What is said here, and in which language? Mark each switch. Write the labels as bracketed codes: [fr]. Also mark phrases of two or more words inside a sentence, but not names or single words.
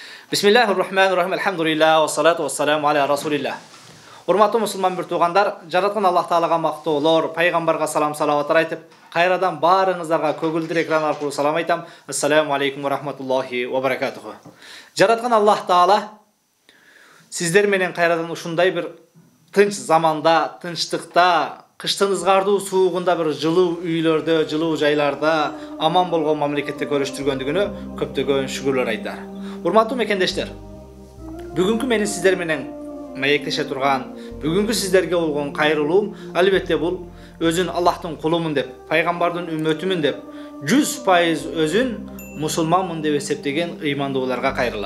[ar] بسم الله الرحمن الرحيم. الحمد لله والصلاة والسلام على رسول الله. [ky] Урматтуу мусулман bir туғандар, жараткан Аллах Таалага мактоолор, пайгамбарга салам салаваттар айтып, кайрадан баарыңыздарга көгүлдүр экран аркылуу салам айтам. [ar] السلام عليكم ورحمة الله وبركاته. [ky] Жараткан Аллах Таала сиздер менен кайрадан ушундай bir тынч заманда, тынчтыкта, кыштын ызгардуу суугунда bir жылуу үйлөрдө, жылуу жайларда, аман болгон мамлекетте көрүштүргөндүгүнө көптөгөн шүгүрлөр айтар. Урматтуу мекендештер, бүгүнкү менин сиздер менен маектеше турган, бүгүнкү сиздерге болгон кайрылуум албетте бул өзүн Аллахтын кулумун деп, пайгамбардын үммөтүмүн деп, 100% өзүн мусулманмын деп эсептеген ыймандууларга кайрылам.